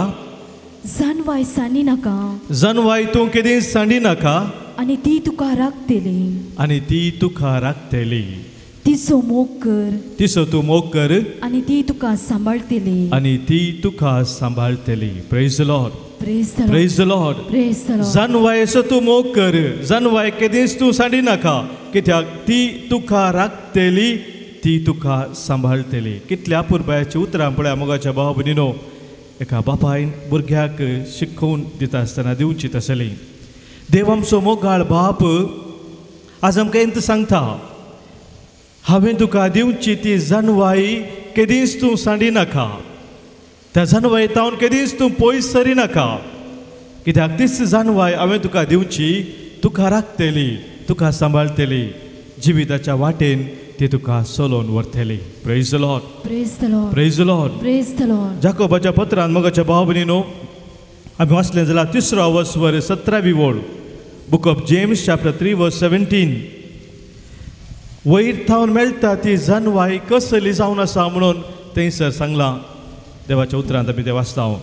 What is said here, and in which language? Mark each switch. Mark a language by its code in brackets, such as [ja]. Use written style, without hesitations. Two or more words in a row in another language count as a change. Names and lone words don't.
[kok] जानवाय सानी नाका. जनवाय तूं केदी सांडी नाका. आनी ती तुका राखतली. आनी ती तुका राखतली. तिचो मोग कर. तिचो तूं मोग कर. आनी ती तुका सांबाळटली. आनी ती तुका सांबाळटली. [en] praise the Lord. praise the Lord. praise the Lord. praise the Lord. [kok] जनवायेचो तूं मोग कर. जनवाय केदीच तूं सांडी नाका, कित्याक ती तुका राखतली, ती तुका सांबाळटली. कितल्या पुरबायाची उतरां पळया मोगाच्या भाव भयणीनो. एका बापायन भुरग्याक शिकोवन दिता आसतना दिवची तसली. देव आमचो मोगाळ बाप आज आमकां इंत सांगता, हांवें तुका दिवची ती जनवाय केदीच तूं सांडी नाका. त्या जनवाय तावन केदीच तूं पयस सरी नाका, कित्याक तीच जनवाय हांवें तुका दिवची, तुका राखतली, तुका सांबाळटली. जिविताच्या वाटेन ती तुका चलोवन व्हरतली. [en] praise the Lord. praise the Lord. praise the Lord. praise the Lord. [kok] जाकोबाच्या पत्रांत मोगाच्या भाव भयणीनो आमी वाचलें जाल्यार 3 वर्स 17 ओळ. [en] Book of James chapter 3 verse 17. [kok] वयर थावन मेळटा ती जनवाय कसली जावन आसा म्हणून थंयसर सांगलां. देवाच्या उतरांत आमी तें वाचता हांव.